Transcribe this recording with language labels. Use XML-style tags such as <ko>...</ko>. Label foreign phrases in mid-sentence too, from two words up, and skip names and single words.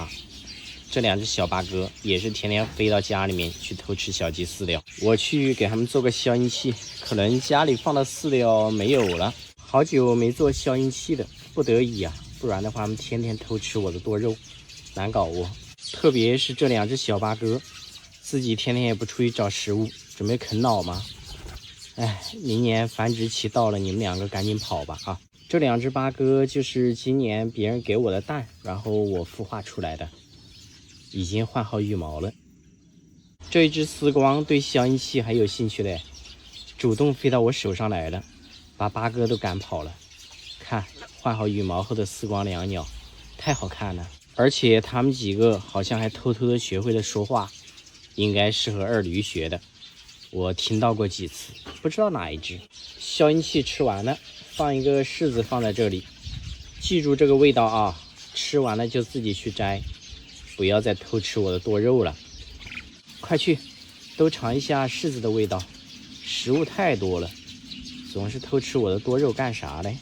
<zh>這2隻小八哥也是天天飛到家裡面去偷吃小雞飼料。我去給他們做個消音器，可能家裡放的飼料沒有了，好久沒做消音器了，不得已啊，不然的話他們天天偷吃我的多肉，難搞哦。特別是這2隻小八哥，自己天天也不出去找食物，準備啃老嗎？哎，明年繁殖期到了，你們2個趕緊跑吧啊！這2隻八哥就是今年別人給我的蛋，然後我孵化出來的，已經換好羽毛了。這一隻絲光對消音器還有興趣嘞，主動飛到我手上來了，把八哥都趕跑了。看，換好羽毛後的絲光椋鳥，太好看了，而且他們幾個好像還偷偷的學會了說話，應該是和二驢學的。我聽到過幾次，不知道哪一隻。消音器吃完了，放一個柿子放在這裡，記住這個味道啊，吃完了就自己去摘，不要再偷吃我的多肉了。快去，都嘗一下柿子的味道，食物太多了，總是偷吃我的多肉幹啥嘞？</zh>